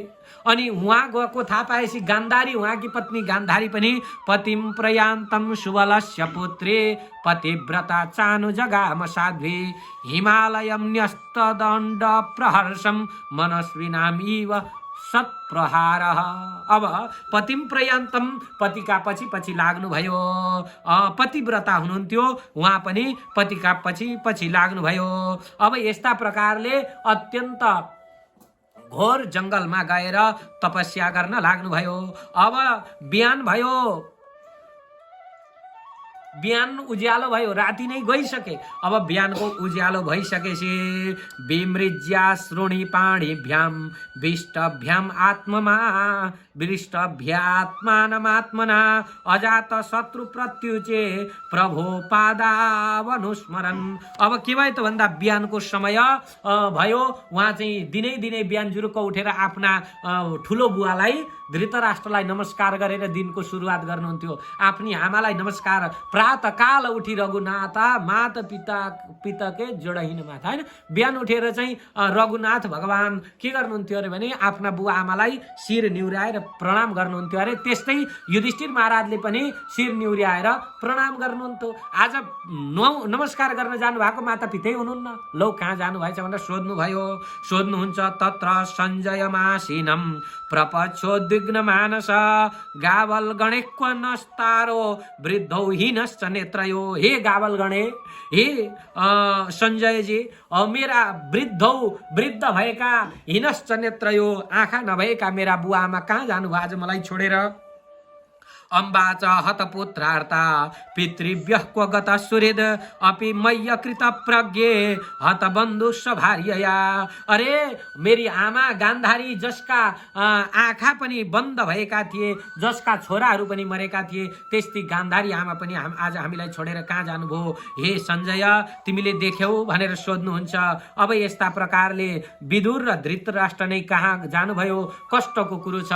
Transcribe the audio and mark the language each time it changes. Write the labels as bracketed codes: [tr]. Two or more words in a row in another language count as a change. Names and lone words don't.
[ne] अनि उहाँ गएको थाहा पाएपछि गान्धारी, उहाँकी पत्नी गान्धारी पनि [sa] पतिम प्रयान्तम सुबलस्य पुत्रे पतिव्रता चानु जगाम साध्वी हिमालयम न्यस्तदण्ड प्रहर्षम मनस्विनाम इव सत्प्रहार। [ne] अब [sa] पतिम प्रयान्तम, [ne] पतिका पछि पछि लाग्नुभयो। पतिव्रता हुनुहुन्थ्यो, उहाँ पनि पतिका पछि पछि लाग्नुभयो। अब यस्ता प्रकारले अत्यन्त घोर जङ्गलमा गएर तपस्या गर्न लाग्नुभयो। अब बिहान भयो, बिहान उज्यालो भयो, राति नै गइसके। अब बिहानको उज्यालो भइसकेपछि [sa] विमृज्या श्रोणी पाणिभ्याम विष्टभ्याम आत्ममा विष्टभ्यात्मानमात्मना अजात शत्रु प्रत्युचे प्रभो पादावनुस्मरण। [ne] अब के भयो त भन्दा बिहानको समय भयो, उहाँ चाहिँ दिनै दिनै बिहान जुरुक्क उठेर आफ्ना ठुलो बुवालाई धृतराष्ट्रलाई नमस्कार गरेर दिनको सुरुवात गर्नुहुन्थ्यो। आफ्नी आमालाई नमस्कार, [awa] प्रातःकाल उठी रघुनाथा मात पिताके जोडहिन माथा, [ne] हैन बिहान उठेर चाहिँ रघुनाथ भगवान के गर्नुहुन्थ्यो अरे भने आफ्ना बुवा आमालाई शिर निहुर्याएर प्रणाम गर्नुहुन्थ्यो अरे। त्यस्तै युधिष्ठिर महाराजले पनि शिर निहुर्याएर प्रणाम गर्नुहुन्थ्यो। आज नमस्कार गर्न जानु भएको माता पितै हुनुहुन्न, लौ कहाँ जानुभएछ भनेर सोध्नुभयो। [sa] सोध्नुहुन्छ तत्र सञ्जयमासीनम प्रपच्छोद्विग्न मानस गावल गणे क्व नस्तारो वृद्धौ हिनश्च नेत्रयो। [ne] हे गावल गणे, हे सञ्जयजी, मेरा वृद्ध भएका [sa] हिनश्च नेत्रयो, [ne] आँखा नभएका मेरा बुवा आमा कहाँ जानुभयो आज मलाई छोडेर। [sa] अम्बाच हतपुत्रार्ता पितृभ्यः क्व गतः सुहृद अपि मय्य कृत प्रज्ञे हतबन्धु सभार्यया। [ne] अरे मेरी आमा गान्धारी जसका आँखा पनि बन्द भएका थिए, जसका छोराहरू पनि मरेका थिए, त्यस्तै गान्धारी आमा पनि आज हामीलाई छोडेर कहाँ जानुभयो हे सञ्जय तिमीले देख्यौ भनेर सोध्नुहुन्छ। अब यस्ता प्रकारले विदुर र धृतराष्ट्र नै कहाँ जानुभयो, कष्टको कुरो छ।